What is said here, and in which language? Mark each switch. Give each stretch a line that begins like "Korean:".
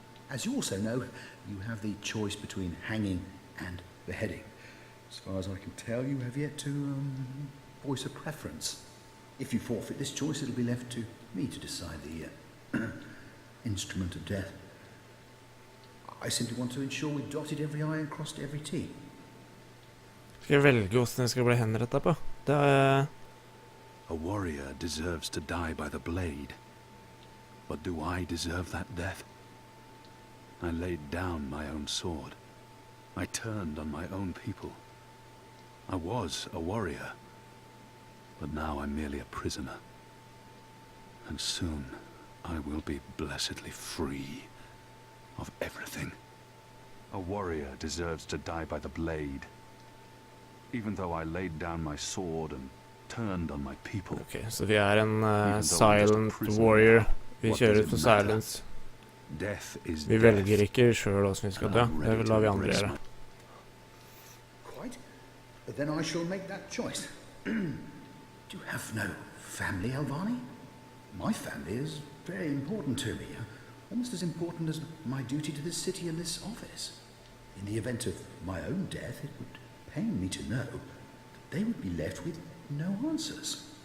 English: As you also know, you have the choice between hanging and beheading. As far as I can tell, you have yet to voice a preference. If you forfeit this choice, it'll be left to me to decide the instrument of death. I simply want to ensure we've dotted every I and crossed every T.
Norwegian: Skal jeg velge hvordan jeg skal bli henrettet på? Det er...
English: A warrior deserves to die by the blade. But do I deserve that death? I laid down my own sword. I turned on my own people. I was a warrior, but now I'm merely a prisoner. And soon I will be blessedly free of everything. A warrior deserves to die by the blade. Even though I laid down my sword and turned on my people.
Norwegian: Ok, så vi er en
English: silent warrior.
Norwegian: Vi kjører for silence. Vi velger ikke selv hvordan vi skal dø. Det lar vi andre gjøre.
English: Quite. Then I shall make that choice. Do you have no family, Alvani? My family is very important to me. Almost as important as my duty to this city and this office. In the event of my own death, it would pain me to know that they would be left with no answers.